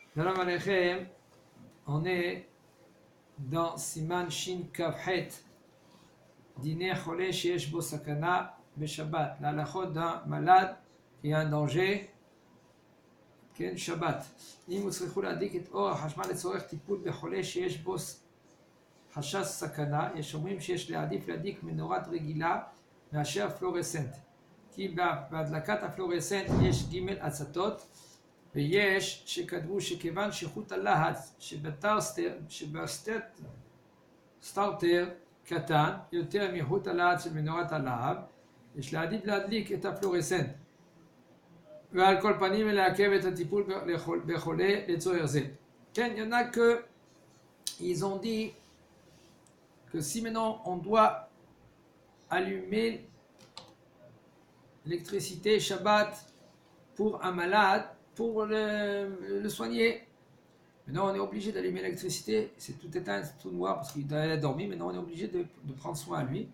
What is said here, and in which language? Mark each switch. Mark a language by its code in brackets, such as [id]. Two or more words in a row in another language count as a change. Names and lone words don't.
[he] שלום עליכם, [fr] on est dans [he] סימן ש' כ"ח, דיני חולה שיש בו סכנה בשבת, [fr] la halachot d'un malade qui a un danger, [he] כן שבת. אם הוצרכו להדליק את אור החשמל לצורך טיפול בחולה שיש בו חשש סכנה, יש אומרים שיש להעדיף מנורת רגילה מאשר פלורסנט. כי בהדלקת הפלורסנט יש ג' הצתות, ויש שכתבו שכיוון שחוט הלהט שבסטארטר קטן יותר מחוט הלהט של מנורת הלהב, יש להדליק את הפלורסנט. ועל כל פנים לעכב את הטיפול בחולה לצורך זה. כן, [fr] il y en a que ils ont dit que si maintenant on doit allumer l'électricité Shabbat pour un malade, pour le soigner, maintenant on est obligé d'allumer l'électricité, c'est tout éteint, c'est tout noir parce qu'il a dormi, maintenant on est obligé de prendre soin de lui.